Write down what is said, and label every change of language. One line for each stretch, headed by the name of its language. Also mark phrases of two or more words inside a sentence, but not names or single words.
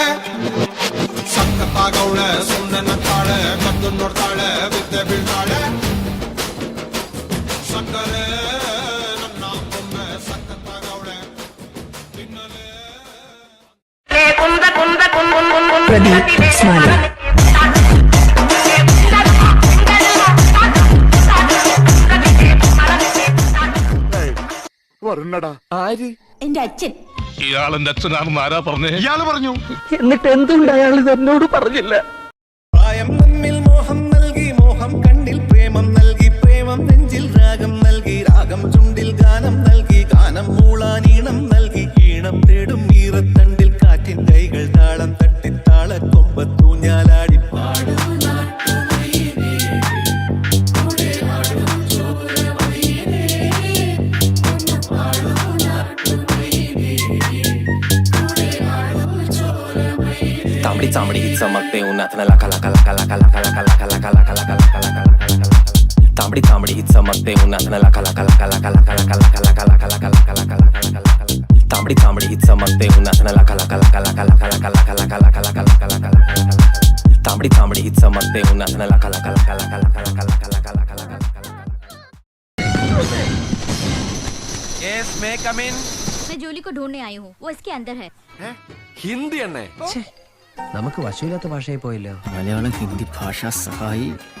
Kannada: ಸಖತ್ತಾಗವಳೆ, ಸುಮ್ನೆ ನಗ್ತಾಳೆ, ಕದ್ದು ನೋಡ್ತಾಳೆ, ಬಿದ್ದೆ ಬೀಳ್ತಾಳೆ. ಸಕ್ಕರೆ ನನ್ನ ಒಮ್ಮೆ ಸಖತ್ತಾಗವಳೆ ತಿನ್ನಲೇ.
Malayalam: പ്രദീപ് സ്മാരക ആര്? എന്റെ അച്ഛൻ. ഇയാളെന്റെ അച്ഛനാണെന്ന് ആരാ പറഞ്ഞേ? ഇയാള് പറഞ്ഞു. എന്നിട്ട് എന്തുകൊണ്ട് അയാൾ ഇത് എന്നോട് പറഞ്ഞില്ല? പ്രായം നമ്മിൽ മോഹം നൽകി, മോഹം കണ്ണിൽ പ്രേമം നൽകി, പ്രേമം നെഞ്ചിൽ രാഗം നൽകി, രാഗം ചുണ്ടിൽ ഗാനം നൽകി, ഗാനം മൂളാൻ ഈണം നൽകി, ഈണം തേടും ഈറത്തണ്ടിൽ കാറ്റിൻ കൈകൾ താളം തട്ടി താളക്കൊമ്പത്തൂഞ്ഞാലാടി പാടും.
Marathi: तांबडी चांबडी ही चमकते उन्हात लका लका लका लका लका लका लका लका लका लका लका लका लका. तांबडी चांबडी ही चमकते उन्हात लका लका लका लका लका लका लका लका लका लका लका लका लका लका लका. तांबडी चांबडी ही चमकते उन्हात लका लका लका लका लका लका लका लका लका लका लका लका लका. तांबडी चांबडी ही चमकते उन्हात लका लका लका लका लका लका लका लका लका लका लका.
English: Yes, may come in.
Hindi: मैं जूली को ढूंढने आई हूँ, वो इसके अंदर है.
Malayalam: ഹിന്ദി എണ്ണേ? നമുക്ക് വശമില്ലാത്ത ഭാഷയായി പോയല്ലോ. മലയാളം ഹിന്ദി ഭാഷ സഹായി.